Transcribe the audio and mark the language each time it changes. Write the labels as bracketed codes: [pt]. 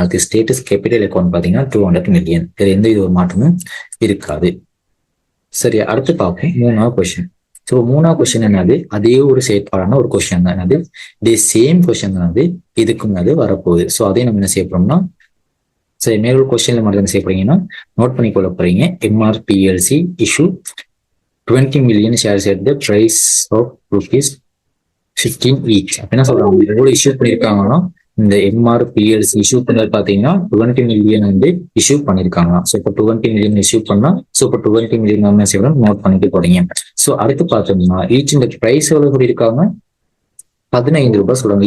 [ta] அது status capital account பார்த்தீங்கன்னா 200 million. இதுல எந்த இது ஒரு மாற்றமும் இருக்காது. சரியா. அடுத்து பார்ப்போம் 3வது கொஸ்டின். ஸோ 3வது கொஸ்டின் என்னது, அதே ஒரு செயற்பாடான ஒரு கொஸ்டின் தான். என்னது இதே சேம் கொஸ்டின் தான் வந்து இதுக்கு முன்னாடி வரப்போகுது. ஸோ அதே நம்ம என்ன செய்ய போறோம்னா சரி மேலொரு கொஸ்டின்ல மட்டும் என்ன செய்ய போறீங்கன்னா நோட் பண்ணி கொள்ள போறீங்க. [en] MRPLC issue 20 million shares at the price of ₹15 each. [ta] என்ன சொல்றாங்க, எவ்வளவு இஷ்யூ பண்ணிருக்காங்கன்னா இந்த MRPLC இஷ்யூ பண்ணது பாத்தீங்கன்னா 20 மில்லியன் வந்து இஷ்யூ பண்ணிருக்காங்க. ஸோ இப்போ 20 மில்லியன் இஷ்யூ பண்ணா ஸோ இப்போ 20 மில்லியன் என்ன செய்யணும் நோட் பண்ணிட்டு போறீங்க. ஸோ அடுத்து பார்த்தோம்னா ஈச் இந்த பிரைஸ் எவ்வளவு சொல்லியிருக்காங்க, ₹15 சொல்றாங்க.